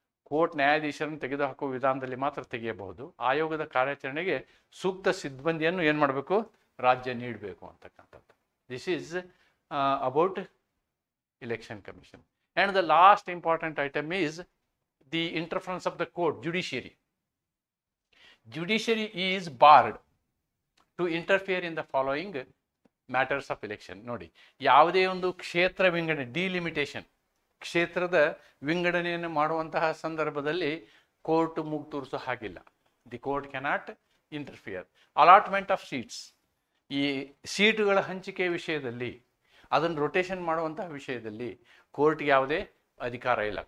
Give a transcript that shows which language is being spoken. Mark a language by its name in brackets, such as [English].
[Kannada] Court ನ್ಯಾಯಾಧೀಶರನ್ನು ತೆಗೆದುಹಾಕುವ ವಿಧಾನದಲ್ಲಿ ಮಾತ್ರ ತೆಗೆಯಬಹುದು. ಆಯೋಗದ ಕಾರ್ಯಾಚರಣೆಗೆ ಸೂಕ್ತ ಸಿಬ್ಬಂದಿಯನ್ನು ಏನು ಮಾಡಬೇಕು, ರಾಜ್ಯ ನೀಡಬೇಕು ಅಂತಕ್ಕಂಥದ್ದು. [English] This is about election commission. And the last important item is the interference of the court, judiciary. Judiciary is barred to interfere in the following matters of election. [Kannada] ನೋಡಿ, ಯಾವುದೇ ಒಂದು ಕ್ಷೇತ್ರ ವಿಂಗಡಣೆ, ಡಿಲಿಮಿಟೇಷನ್, ಕ್ಷೇತ್ರದ ವಿಂಗಡಣೆಯನ್ನು ಮಾಡುವಂತಹ ಸಂದರ್ಭದಲ್ಲಿ ಕೋರ್ಟ್ ಮೂಗು ತೂರಿಸೋ ಹಾಗಿಲ್ಲ. [English] The court cannot interfere. Allotment of seats, [Kannada] ಈ ಸೀಟುಗಳ ಹಂಚಿಕೆ ವಿಷಯದಲ್ಲಿ, ಅದನ್ನು ರೊಟೇಷನ್ ಮಾಡುವಂತಹ ವಿಷಯದಲ್ಲಿ ಕೋರ್ಟ್ಗೆ ಯಾವುದೇ ಅಧಿಕಾರ ಇಲ್ಲ.